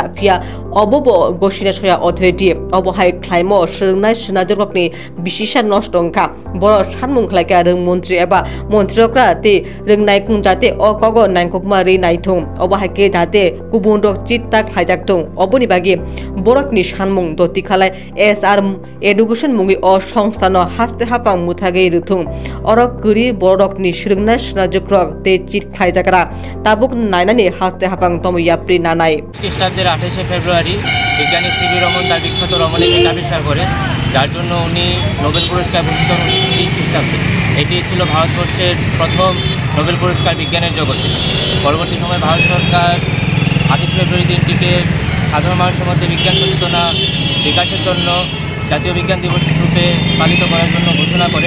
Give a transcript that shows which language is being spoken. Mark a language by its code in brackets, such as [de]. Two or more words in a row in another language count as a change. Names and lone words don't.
[trp] फिया अबबो गसिना सया अथॉरिटी अबहाय ख्लायमो स्रोंनाय स्रोनाजुग्रकनि बिसिसा नष्टंखा बर सानमुं ख्लायक्या मंत्री एबा मंत्रीफ्रा ते रोंनाय जाते अकग नायखमा रे नायथं अबहाके जाते गुबुन रक चित्ता खायजाकथं अबनि बागे बरकनि सानमुं दति खालाय [en] SR education [trp] मुंगै अ संस्थान हास्ते हाफां मुथागे रुथं अरक गरि बरकनि स्रोंनाय स्रोनाजुग्रक ते चित खायजाग्रा ताबुक नायनानै हास्ते हाफां तमयाप्रि नानाय [bn] খ্রিস্টাব্দের 28 ফেব্রুয়ারি বিজ্ঞানী সিবি রমন তার বিখ্যাত রমণীকে আবিষ্কার করেন, যার জন্য উনি নোবেল পুরস্কার ভূষিত হন 19 খ্রিস্টাব্দে। এটি ছিল ভারতবর্ষের প্রথম নোবেল পুরস্কার বিজ্ঞানের জগতে। পরবর্তী সময়ে ভারত সরকার 28 ফেব্রুয়ারি দিনটিকে সাধারণ মানুষের মধ্যে বিজ্ঞান সচেতনা বিকাশের জন্য জাতীয় বিজ্ঞান দিবস রূপে পালিত করার জন্য ঘোষণা করেন।